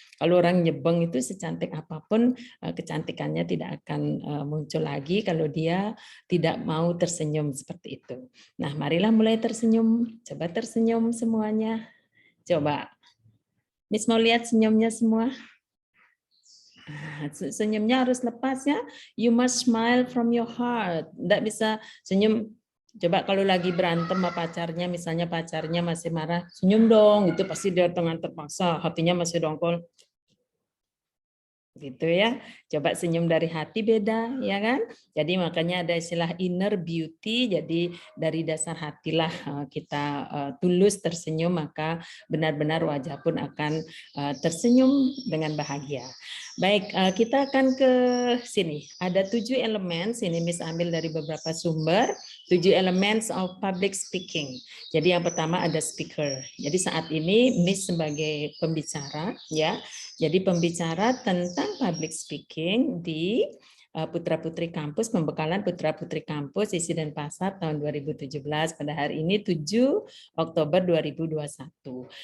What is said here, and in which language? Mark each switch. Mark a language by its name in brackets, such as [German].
[Indonesian] Kalau orang nyebeng itu secantik apapun kecantikannya tidak akan muncul lagi kalau dia tidak mau tersenyum seperti itu. Nah, marilah mulai tersenyum. Coba tersenyum semuanya. Coba. Miss mau lihat senyumnya semua. Senyumnya harus lepas ya. [English] You must smile from your heart. [Indonesian] Nggak bisa senyum. Coba kalau lagi berantem sama pacarnya, misalnya pacarnya masih marah, senyum dong. Itu pasti dia dengan terpaksa, hatinya masih dongkol. Gitu ya. Coba senyum dari hati beda, ya kan? Jadi makanya ada istilah inner beauty. Jadi dari dasar hatilah kita tulus tersenyum, maka benar-benar wajah pun akan tersenyum dengan bahagia. Baik, kita akan ke sini. Ada 7 elemen, sini Miss ambil dari beberapa sumber. [English] 7 elements of public speaking. [Indonesian] Jadi yang pertama ada speaker. Jadi saat ini Miss sebagai pembicara, ya. Jadi pembicara tentang public speaking di Putra-Putri Kampus, pembekalan Putra-Putri Kampus Isi Denpasar tahun 2017 pada hari ini 7 Oktober 2021.